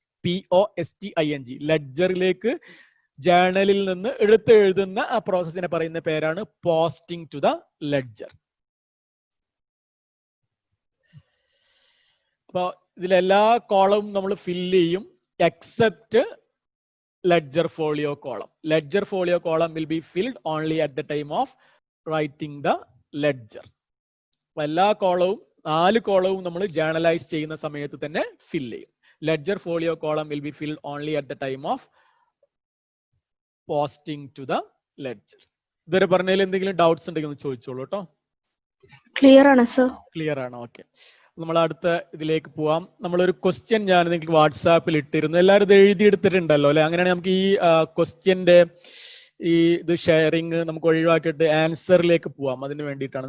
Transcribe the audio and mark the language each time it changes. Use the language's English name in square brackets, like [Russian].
[Malayalam] POSTING. ലെഡ്ജറിലേക്ക് ജേണലിൽ നിന്ന് എടുത്ത് എഴുതുന്ന ആ പ്രോസസ്സിനെ പറയുന്ന പേരാണ് പോസ്റ്റിംഗ് ടു ദ ലെഡ്ജർ. അപ്പൊ ഇതിലെല്ലാ കോളവും നമ്മൾ ഫില്ല് ചെയ്യും except ledger folio column. [English] Ledger folio column will be filled only at the time of writing the ledger. [Malayalam] എല്ലാ കോളവും 4 കോളവും നമ്മൾ ജേർണലൈസ് ചെയ്യുന്ന സമയത്ത് തന്നെ ഫിൽ ചെയ്യും. [English] ledger folio column will be filled only at the time of posting to the ledger. [Malayalam] ഇതുവരെ പറഞ്ഞതിൽ എന്തെങ്കിലും doubts ഉണ്ടെങ്കിൽ ഒന്ന് ചോദിച്ചോളൂ കേട്ടോ. ക്ലിയർ ആണ് സർ. ക്ലിയർ ആണ്. ഓക്കെ, നമ്മൾ അടുത്ത ഇതിലേക്ക് പോവാം. നമ്മളൊരു ക്വസ്റ്റ്യൻ ഞാൻ നിങ്ങൾക്ക് വാട്സാപ്പിൽ ഇട്ടിരുന്നു. എല്ലാവരും ഇത് എഴുതിയെടുത്തിട്ടുണ്ടല്ലോ അല്ലെ? അങ്ങനെയാണെങ്കിൽ നമുക്ക് ഈ ക്വസ്റ്റ്യന്റെ ഈ ഇത് ഷെയറിങ് നമുക്ക് ഒഴിവാക്കിയിട്ട് ആൻസറിലേക്ക് പോവാം. അതിന് വേണ്ടിയിട്ടാണ്.